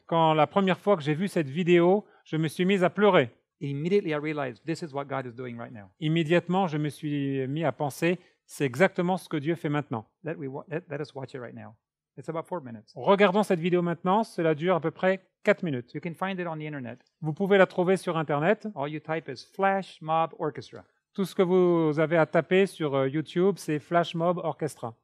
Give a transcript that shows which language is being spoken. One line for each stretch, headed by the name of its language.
French: Quand la première fois que j'ai vu cette vidéo, je me suis mise à pleurer.
English: Immediately, I realized this is what God is doing right now.
French: Immédiatement, je me suis mis à penser, c'est exactement ce que Dieu fait maintenant.
English: Let us watch it right now. It's about 4 minutes.
French: Regardons cette vidéo maintenant, cela dure à peu près 4 minutes.
English: You can find it on the internet.
French: Vous pouvez la trouver sur Internet.
English: All you type is Flash Mob Orchestra,
French: Tout ce que vous avez à taper sur YouTube, c'est Flash Mob Orchestra.